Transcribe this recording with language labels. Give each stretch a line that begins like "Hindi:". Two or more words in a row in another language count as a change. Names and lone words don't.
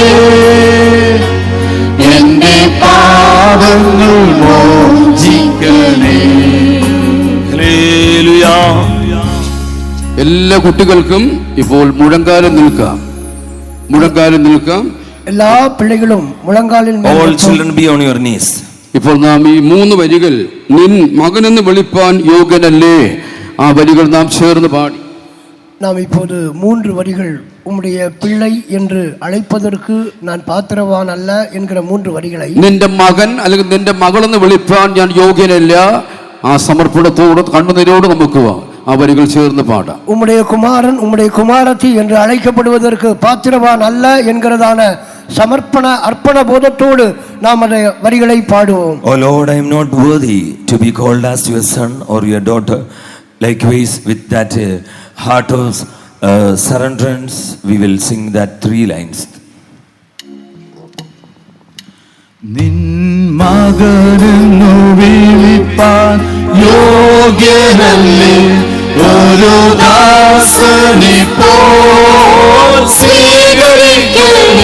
Malayalam: എന്റെ പാപങ്ങൾ മോചിക്കണേ. ഹല്ലേലൂയ. എല്ലാ കുട്ടികൾക്കും ഇപ്പോൾ മുഴങ്കാലം നിൽക്കാം. മുഴങ്കാലം നിൽക്കാം. എല്ലാ പിള്ളകളും മുഴങ്കാലിൽ മേൽ
English: All
Malayalam: വെച്ചു.
English: children be on your knees.
Malayalam: ഇപ്പോൾ നാം ഈ 3 വരികൾ നിൻ മകനെന്ന് വിളിപ്പാൻ യോഗ്യനല്ലേ, ആ വരികൾ നാം ചേർന്ന് പാടി.
Tamil: நாம் இப்போது 3 வரிகள் உம்முடைய பிள்ளை என்று அழைப்பதற்கு நான் பாத்திரவான் அல்ல என்கிற 3 வரிகளை
Malayalam: നിന്റെ മകൻ അല്ലെങ്കിൽ നിന്റെ മകളെന്ന് വിളിപ്പാൻ ഞാൻ യോഗ്യനല്ല, ആ സമർപ്പണത്തോട് കണ്ണുനീരോട് നമുക്ക് ആ വരികൾ ചേർന്ന് പാടാം.
Tamil: உம்முடைய குமாரன் உம்முடைய குமாரத்தி என்று அழைக்கப்படுவதற்கு பாத்திரவான் அல்ல என்கிறதான சமர்ப்பண அர்ப்பண போதத்தோடு நாம் அந்த வரிகளை பாடுவோம்.
English: Oh Lord, I am not worthy to be called as your son or your daughter. Likewise, with that heart of surrenderance, we will sing that 3 lines.
Malayalam: നിൻ മകനെന്നു വിളിപ്പാൻ യോഗ്യനല്ലേ ഒരു ദാസനെ പോൽ സ്വീകരിക്കണേ.